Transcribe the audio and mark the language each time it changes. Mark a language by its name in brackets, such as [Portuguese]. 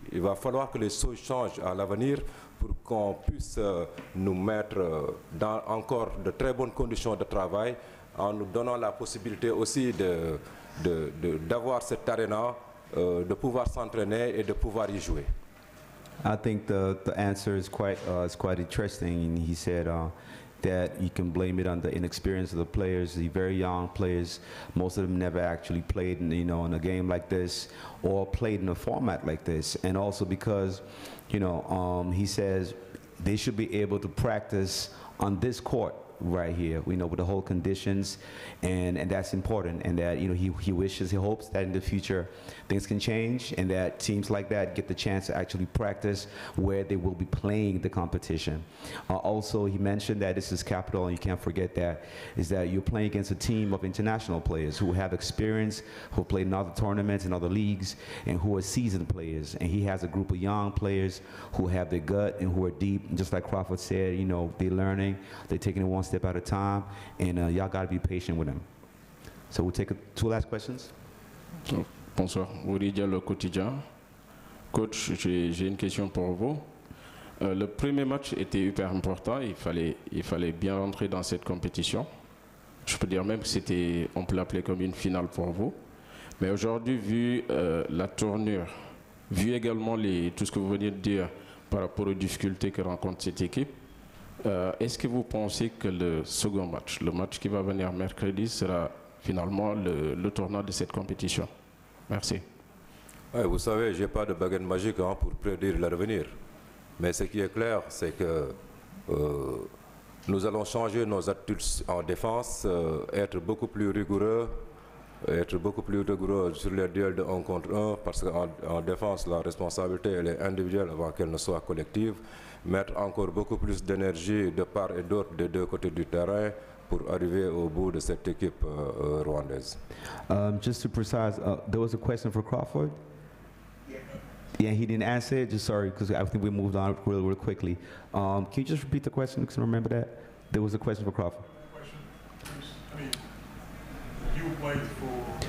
[French] Il va falloir que les choses changent à l'avenir pour qu'on puisse nous mettre dans encore de très bonnes conditions de travail, en nous donnant la possibilité aussi d'avoir cette arena, de pouvoir s'entraîner et de pouvoir y jouer? [English] I think the answer is quite interesting. And he said that you can blame it on the inexperience of the players, the very young players. Most of them never actually played in, in a game like this or played in a format like this. And also because, he says they should be able to practice on this court right here, with the whole conditions, and that's important, and that he hopes that in the future things can change, and that teams like that get the chance to actually practice where they will be playing the competition. Also, he mentioned that this is capital, and you can't forget that, is that you're playing against a team of international players who have experience, who played in other tournaments and other leagues, and who are seasoned players. And he has a group of young players who have their gut and who are deep, and just like Crawford said, they're learning, they're taking it one step at a time, and y'all got to be patient with them. So we'll take two last questions. [French] Bonsoir, Rudy Diallo, quotidien. Coach, j'ai une question pour vous. Le premier match était hyper important, il fallait bien rentrer dans cette compétition. Je peux dire même que on peut l'appeler comme une finale pour vous. Mais aujourd'hui, vu la tournure, vu également tout ce que vous venez de dire par rapport aux difficultés que rencontre cette équipe, est-ce que vous pensez que le second match, le match qui va venir mercredi, sera finalement le tournant de cette compétition? Merci. Ouais, vous savez, je n'ai pas de baguette magique pour prédire l'avenir. Mais ce qui est clair, c'est que nous allons changer nos attitudes en défense, être beaucoup plus rigoureux sur les duels de 1 contre 1, parce qu'en défense, la responsabilité elle est individuelle avant qu'elle ne soit collective. Mettre encore beaucoup plus d'énergie de part et d'autre des deux côtés du terrain pour arriver au bout de cette équipe rwandaise. [English] Just to precise, there was a question for Crawford? Yeah, he didn't answer it. Just sorry, because I think we moved on real quickly. Can you just repeat the question, because I remember that? There was a question for Crawford. You played for.